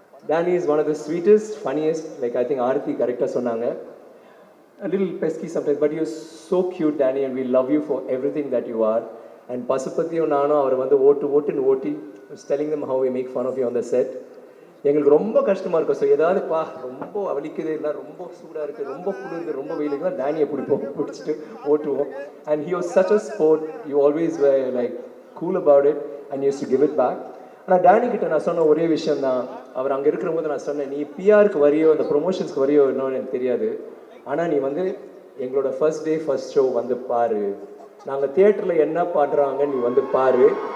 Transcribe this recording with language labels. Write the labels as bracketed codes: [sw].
[en] Danny is one of the sweetest, funniest, like I think Aarthi correctly [ta] சொன்னாங்க. [en] A little pesky sometimes, but you're so cute, Danny, and we love you for everything that you are. And [ta] பசுபதியும் நானும் அவர் வந்து ஓட்டி [en] was telling them how we make fun of you on the set. [ta] எங்களுக்கு ரொம்ப கஷ்டமாக இருக்கும். So ஏதாவது ரொம்ப வலிக்குது, இல்லை ரொம்ப சூடாக இருக்குது, ரொம்ப குளிர்ந்து, ரொம்ப வெயிலுக்குனா டேனியை பிடிச்சிட்டு ஓட்டுவோம். [en] And he was such a sport. You always were like cool about it and used to give it back. [ta] ஆனால் டேனி கிட்ட நான் சொன்ன ஒரே விஷயம் தான், அவர் அங்கே இருக்கிற போது நான் சொன்னேன், நீ பிஆருக்கு வரியோ இந்த ப்ரொமோஷன்ஸ்க்கு வரியோ இன்னொன்று எனக்கு தெரியாது, ஆனால் நீ வந்து எங்களோட ஃபர்ஸ்ட் டே ஃபர்ஸ்ட் ஷோ வந்து பாரு, நாங்கள் தியேட்டரில் என்ன பாடுறாங்க நீ வந்து பாரு.